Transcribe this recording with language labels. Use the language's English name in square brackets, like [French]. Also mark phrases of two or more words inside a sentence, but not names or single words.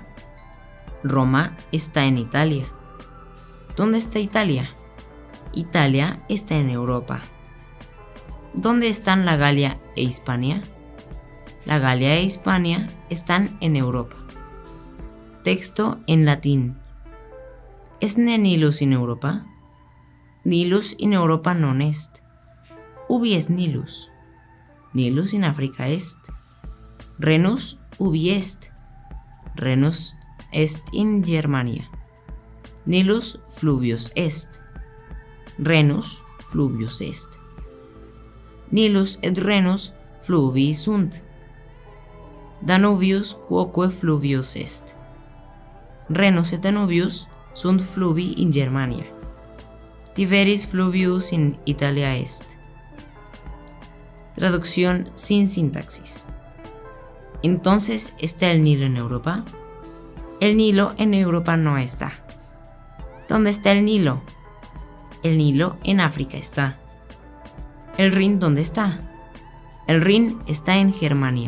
[Spanish] Roma está en Italia. ¿Dónde está Italia? Italia está en Europa. ¿Dónde están la Galia e Hispania? La Galia e Hispania están en Europa. Texto en latín. [Latin] ¿Esne Nilus in Europa? Nilus in Europa non est. Ubi est Nilus? in Africa est. Renus ubi est. Renus est in Germania. Nilus fluvius est. Rhenus fluvius est. Nilus et Rhenus fluvii sunt. Danubius quoque fluvius est. Rhenus et Danubius sunt fluvi in Germania. Tiberis fluvius in Italia est. [Spanish] Traducción sin sintaxis. Entonces, ¿está el Nilo en Europa? El Nilo en Europa no está. ¿Dónde está el Nilo? El Nilo en África está. ¿El Rin dónde está? El Rin está en Germania.